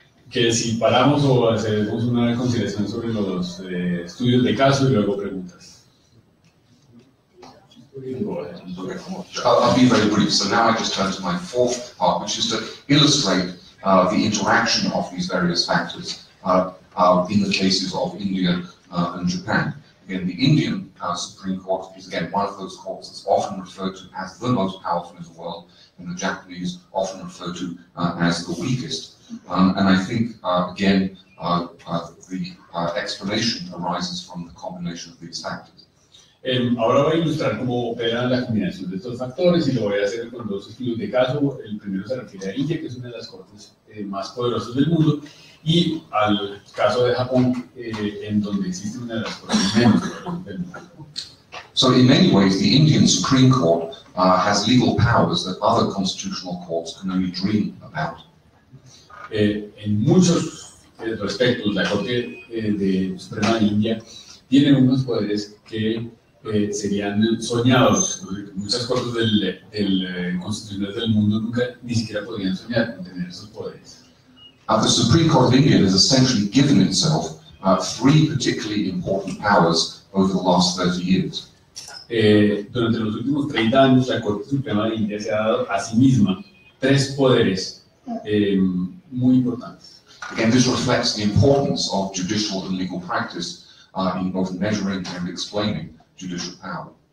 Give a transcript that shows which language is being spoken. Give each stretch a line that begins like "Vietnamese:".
Spanish: Que si paramos o hacemos una consideración sobre los estudios de caso y luego preguntas.
English: I'll be very brief. So now I just turn to my fourth part, which is to illustrate the interaction of these various factors in the cases of India and Japan. Again, the Indian Supreme Court is again one of those courts that's often referred to as the most powerful in the world, and the Japanese often referred to as the weakest. And I think, again, the explanation arises from the combination of these factors.
Spanish: Ahora voy a ilustrar cómo opera la combinación de estos factores y lo voy a hacer con dos estudios de caso. El primero se refiere a India, que es una de las cortes más poderosas del mundo, y al caso de Japón, en donde existe una de las cortes menos poderosas del mundo.
English: So in many ways, the Indian Supreme Court has legal powers that other constitutional courts can only dream about.
Spanish: En muchos respectos, la Corte Suprema de India tiene unos poderes que serían soñados. Muchas cortes constitucionales del mundo nunca ni siquiera podrían soñar con tener esos poderes.
English: The Supreme Court of India has essentially given itself three particularly important powers over the last 30 years.
Spanish: Durante los últimos 30 años, la Corte Suprema de India se ha dado a sí misma tres poderes muy importantes.
English: Again, this reflects the importance of judicial and legal practice in both measuring and explaining judicial power.